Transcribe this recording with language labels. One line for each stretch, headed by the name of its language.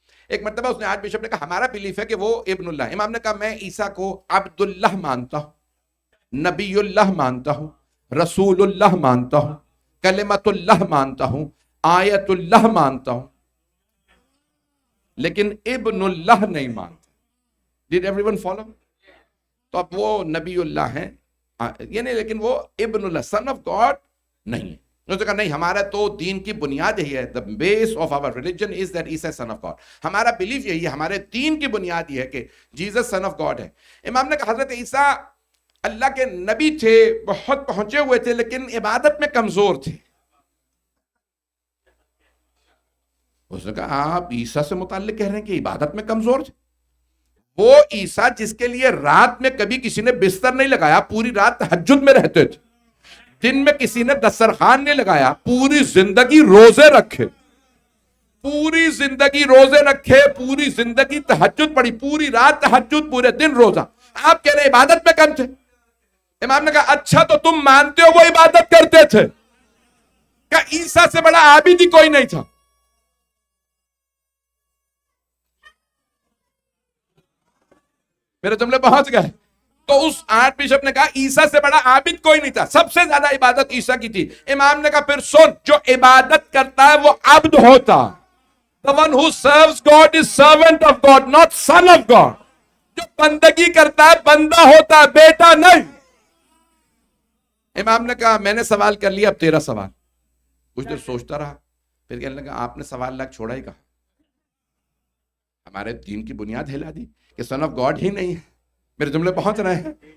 Urdu: ایک مرتبہ اس نے آرچ بشپ نے کہا ہمارا بلیف ہے کہ وہ ابن اللہ. امام نے کہا میں عیسیٰ کو عبد اللہ مانتا ہوں، نبی اللہ مانتا ہوں، رسول اللہ مانتا ہوں، کلمت اللہ مانتا ہوں، آیت اللہ مانتا ہوں، لیکن ابن اللہ نہیں مانتا.
English: Did everyone follow?
Urdu: تو اب وہ نبی اللہ ہیں یعنی، لیکن وہ ابن اللہ
English: son of God
Urdu: نہیں ہے. انہوں نے کہا نہیں، ہمارا تو دین کی بنیاد یہی ہے.
English: the base of our religion is that Isa is son of God.
Urdu: ہمارا بلیف یہی ہے، ہمارے دین کی بنیاد یہ ہے کہ جیزس
English: son of God
Urdu: ہے. امام نے کہا حضرت عیسیٰ اللہ کے نبی تھے، بہت پہنچے ہوئے تھے، لیکن عبادت میں کمزور تھے. اس نے کہا آپ عیسیٰ سے متعلق کہہ رہے ہیں کہ عبادت میں کمزور تھے؟ وہ عیسیٰ جس کے لیے رات میں کبھی کسی نے بستر نہیں لگایا، پوری رات تہجد میں رہتے تھے، دن میں کسی نے دسترخوان نہیں لگایا، پوری زندگی روزے رکھے، پوری زندگی روزے رکھے، پوری زندگی تہجد پڑھی، پوری رات تہجد، پورے دن روزہ. آپ کہہ رہے ہیں عبادت میں کم تھے. امام نے کہا اچھا تو تم مانتے ہو وہ عبادت کرتے تھے؟ کہ عیسیٰ سے بڑا عابد ہی کوئی نہیں تھا. میرے جملے پہنچ گئے. تو اس آرچ بشپ نے کہا عیسیٰ سے بڑا عابد کوئی نہیں تھا، سب سے زیادہ عبادت عیسیٰ کی تھی. امام نے کہا پھر سن، جو عبادت کرتا ہے وہ عبد ہوتا.
English: The one who serves God is servant of God, not son of God.
Urdu: جو بندگی کرتا ہے بندہ ہوتا ہے، بیٹا نہیں. امام نے کہا میں نے سوال کر لیا، اب تیرا سوال. کچھ دیر سوچتا رہا، پھر کہنے لگا آپ نے سوال لاکھ چھوڑا ہی کہا، ہمارے دین کی بنیاد ہلا دی کہ
English: son of God
Urdu: ہی نہیں ہے. میرے جملے پہنچ رہے ہیں.